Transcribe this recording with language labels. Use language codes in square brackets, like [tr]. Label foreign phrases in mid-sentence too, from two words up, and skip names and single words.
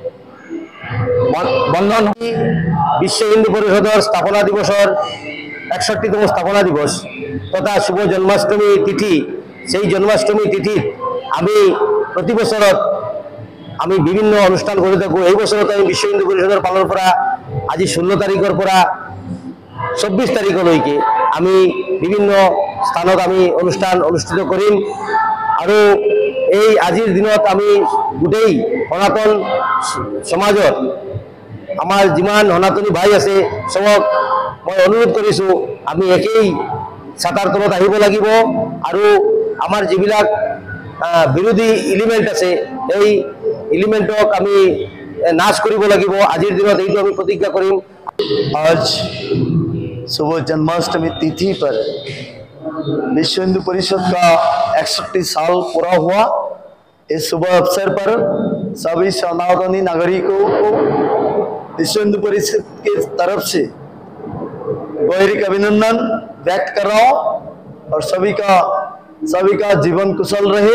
[bn] বিশ্ব হিন্দু পরিষদের স্থাপনা দিবসের 61তম স্থাপনা দিবস তথা শুভ জন্মাষ্টমী তিথি। [as] সেই জন্মাষ্টমী তিথি আমি প্রতি বছরত আমি বিভিন্ন অনুষ্ঠান করে থাকো। এই বছরত আমি বিশ্ব হিন্দু পরিষদের পালন করা আজি 16 তারিখের পৰা 24 তারিখলৈকে আমি বিভিন্ন স্থানত আমি অনুষ্ঠান অনুষ্ঠিত কৰিম। আৰু এই আজিৰ দিনত আমি গোটেই সনাতন সমাজত আমাৰ যিমান সনাতনী ভাই আছে সবক মই অনুৰোধ কৰিছো আমি একেই ছাতাৰ তলত আহিব লাগিব আৰু আমাৰ যিবিলাক বিৰোধী এলিমেন্ট আছে এই এলিমেন্টক আমি নাশ কৰিব লাগিব। আজিৰ দিনত এইটো আমি প্ৰতিজ্ঞা কৰিম। [hi] आज सुबह जन्माष्टमी तिथि पर विश्व हिंदू परिषद का 61 साल पूरा हुआ। इस शुभ अवसर पर सभी सनातनी नागरिकों को विश्व हिंदू परिषद की तरफ से गहरी अभिनंदन व्यक्त कर रहा हूँ और सभी का जीवन कुशल रहे।